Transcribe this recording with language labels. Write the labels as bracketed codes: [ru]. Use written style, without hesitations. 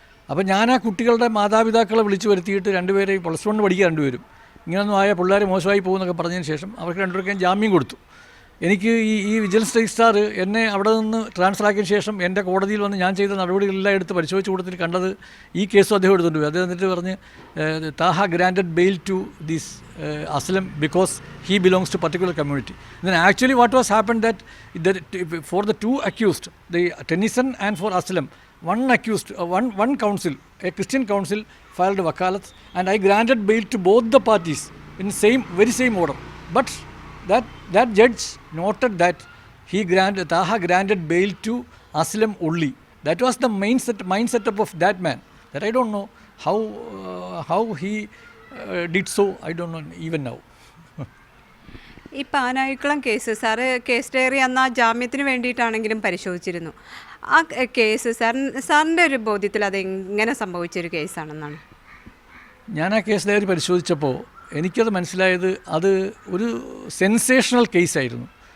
[ml] അപ്പോൾ ഞാൻ ആ കുട്ടികളുടെ മാതാപിതാക്കളെ വിളിച്ചു വരുത്തിയിട്ട് രണ്ടുപേരെയും +1 പഠിക്കുക രണ്ടുപേരും ഇങ്ങനെയൊന്നും ആയ പിള്ളേർ മോശമായി പോകുമെന്നൊക്കെ പറഞ്ഞതിന് ശേഷം അവർക്ക് രണ്ടുപേർക്കും ജാമ്യം കൊടുത്തു. എനിക്ക് ഈ വിജിലൻസ് രജിസ്ട്രാർ എന്നെ അവിടെ നിന്ന് ട്രാൻസ്ഫർ ആക്കിയതിന് ശേഷം എൻ്റെ കോടതിയിൽ വന്ന് ഞാൻ ചെയ്ത നടപടികളെല്ലാം എടുത്ത് പരിശോധിച്ച് കൊടുത്തിട്ട് കണ്ടത് ഈ കേസും അദ്ദേഹം എടുത്തുകൊണ്ട് പോയി. അദ്ദേഹം എന്നിട്ട് പറഞ്ഞ് [en] Taha granted bail to this Aslam because he belongs to particular community. Then actually what was happened that for the two accused, the Tennyson and for Aslam, one accused, one council, a Christian council filed wakalat, and I granted bail to both the parties in very same order. But that judge noted that Taha granted bail to Aslam only. That was the mind setup of that man. That I don't know how he did so. I don't know even now. [ml] ഈ Panayikulam case sir case diary അന്ന് ആ ജാമ്യത്തിന് വേണ്ടിയിട്ടാണെങ്കിലും പരിശോധിച്ചിരുന്നു. ആ case സാറിൻ്റെ ഒരു ബോധ്യത്തിൽ അത് എങ്ങനെ സംഭവിച്ചൊരു കേസാണെന്നാണ്? ഞാൻ ആ കേസ് ഡയറി പരിശോധിച്ചപ്പോൾ എനിക്കത് മനസ്സിലായത് അത് ഒരു സെൻസേഷണൽ കേസായിരുന്നു.